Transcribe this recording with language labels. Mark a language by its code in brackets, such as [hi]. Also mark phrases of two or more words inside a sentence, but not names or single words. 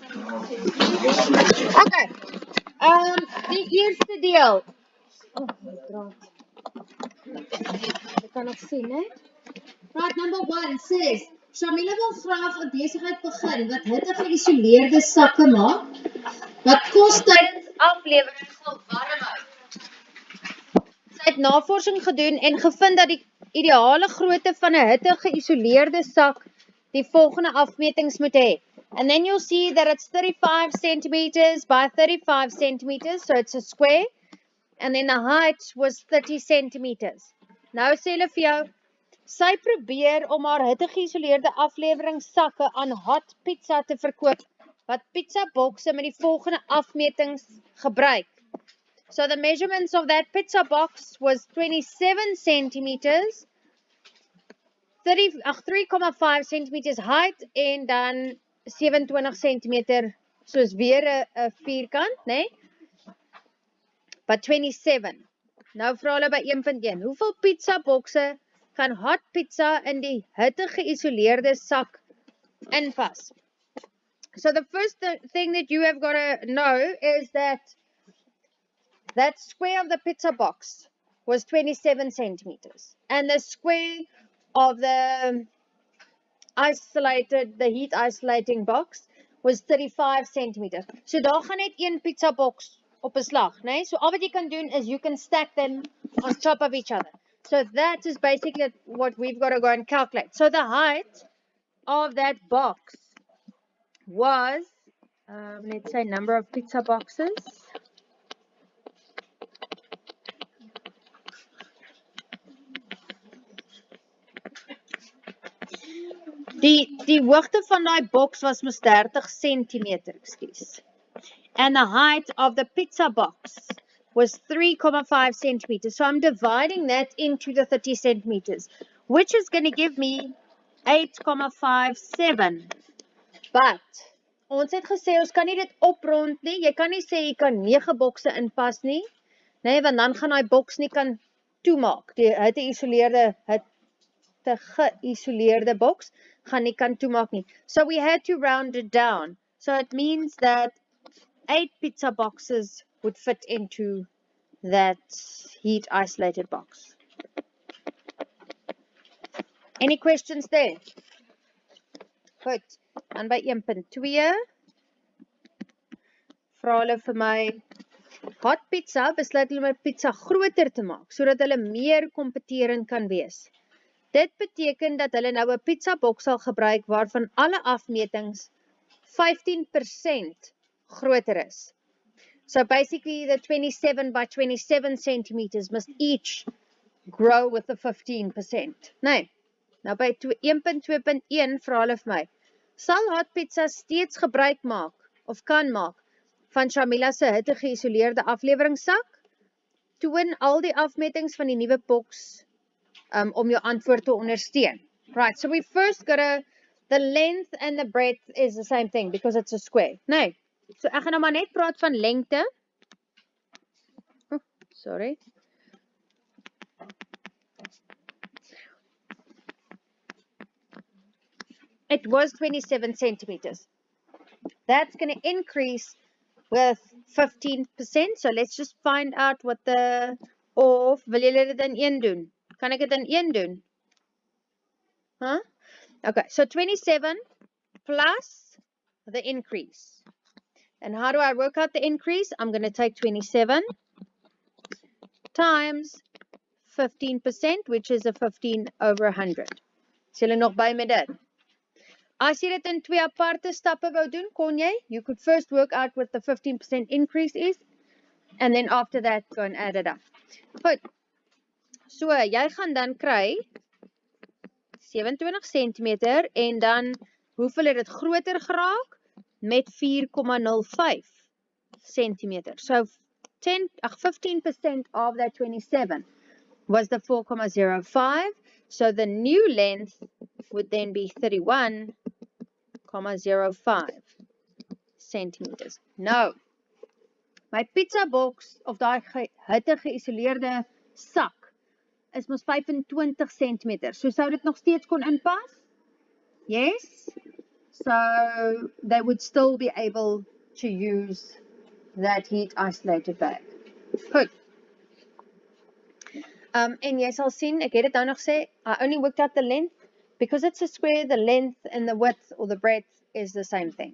[af] Okay. Die eerste deel. [en] Oh, my God. [af] Jy kan nog sien, hè? [en] Right, number 1 says, [af] Shamila wil graag 'n besigheid begin wat hitte geïsoleerde sakke maak, wat kos tydens aflewering sal warm hou. Sy het navorsing gedoen en gevind dat die ideale grootte van 'n hitte geïsoleerde sak die volgende afmetings moet hê. [en] And then you'll see that it's 35 centimeters by 35 centimeters, so it's a square. And then the height was 30 centimeters. [af] Nou sê hulle vir jou, sy probeer om haar hitte-geïsoleerde afleweringssakke aan hot pizza te verkoop, wat pizza bokse met die volgende afmetings gebruik. [en] So the measurements of that pizza box was 27 centimeters, 3,5 centimeters height [af] en dan 27 centimeter, soos weer 'n vierkant, né? [en] But 27. [af] Nou vra hulle by 1.1, hoeveel pizza bokse kan hot pizza in die hitte geïsoleerde sak inpas? [en] So the first thing that you have got to know is that square of the pizza box was 27 centimeters. And the square of the heat isolating box was 35 centimeters. [af] So daar gaan net een pizza box op 'n slag, né? [en] So [af] al wat jy kan doen is [en] you can stack them on top of each other. So that is basically what we've got to go and calculate. So the height of that box was, let's say number of pizza boxes. [af] Die hoogte van daai box was mos 30 centimeter, ekskuus. [en] And the height of the pizza box was 3,5 centimeters. So I'm dividing that into the 30 centimeters, which is going to give me 8,57. But, [af] ons het gesê, ons kan nie dit oprond nie. Jy kan nie sê jy kan 9 bokse inpas nie. Nee, want dan gaan daai boks nie kan toemaak. Die geïsoleerde boks gaan nie kan toemaak nie. [en] So we had to round it down. So it means that 8 pizza boxes would fit into that heat isolated box. Any questions there? [af] Goed. Dan by 1.2 vra hulle vir my hot pizza, besluit hulle my pizza groter te maak sodat hulle meer kompeterend kan wees. Dit beteken dat hulle nou 'n pizza box sal gebruik waarvan alle afmetings 15% groter is. [en] So basically the 27 by 27 centimeters must each grow with the 15%. [af] Nee, nou by 1.2.1 vra hulle vir my, sal hot pizza steeds gebruik maak of kan maak van Shamila se hitte geïsoleerde afleweringssak? Toon al die afmetings van die nuwe boks om jou antwoord te ondersteun. [en] Right, so we first got the length and the breadth is the same thing because it's a square. [af] Nee, so ek gaan nou maar net praat van lengte. [en] Oh, sorry. It was 27 centimeters. That's going to increase with 15%. So let's just find out what [af] of wil julle dit in 1 doen? Kan ek dit in 1 doen? Huh? [en] Okay, so 27 plus the increase. And how do I work out the increase? I'm going to take 27 times 15%, which is a 15 over 100. [af] Is julle nog by met dit? As jy dit in 2 aparte stappe wou doen, kon jy? [en] You could first work out what the 15% increase is, and then after that, go and add it up. [af] Goed. So, jy gaan dan kry 27 centimeter, en dan, hoeveel het dit groter geraak? Met 4,05 centimeter. [en] So, 15% of that 27 was the 4,05. So, the new length would then be 31,05 centimeters. [af] Nou, my pizza box, of die hitte geïsoleerde sak, is mos 25 centimeter. So sou dit nog steeds kon inpas? [en] Yes? So they would still be able to use that heat isolated bag. [af] Goed. En jy sal sien, ek het dit nou nog sê, [en] I only worked out the length. Because it's a square, the length and the width or the breadth is the same thing.